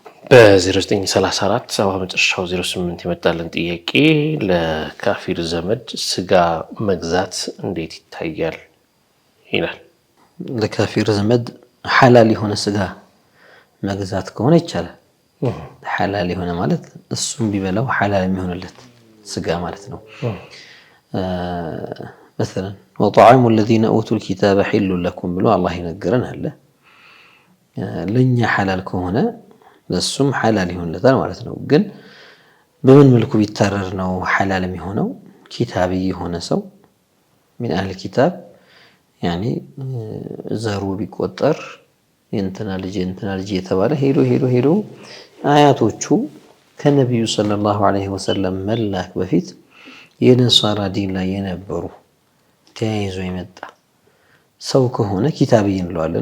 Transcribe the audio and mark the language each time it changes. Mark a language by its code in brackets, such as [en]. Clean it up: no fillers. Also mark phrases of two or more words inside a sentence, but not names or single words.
[am] በ0934 ሰባ መጨረሻው 08 የመጣልን ጥያቄ ለካፊር ዘመድ ስጋ መግዛት እንዴት ይታያል ይላል። ለካፊር ዘመድ ሐላል የሆነ ስጋ መግዛት ከሆነ ይቻላል። ሐላል የሆነ ማለት እሱም ቢበላው ሐላል የሚሆንለት ስጋ ማለት ነው። [ar] مثلا وطعام الذين أوتوا الكتاب حل لكم [am] ብሎ አላህ ይነገረን አለ። ለኛ ሐላል ከሆነ ለሱም ሐላል ይሆንለታል ማለት ነው። ግን በምን መልኩ ቢታረር ነው ሐላል የሚሆነው? ኪታቢ የሆነ ሰው [ar] من أهل الكتاب يعني [am] ዘሩ ቢቆጠር የእንትና ልጅ የተባለ ሄዶ አያቶቹ ከነቢዩ [ar] صلى الله عليه وسلم [am] መላክ በፊት የነሳራ ዲን ላይ የነበሩ ተያይዞ የመጣ ሰው ከሆነ ኪታቢ እንለዋለን።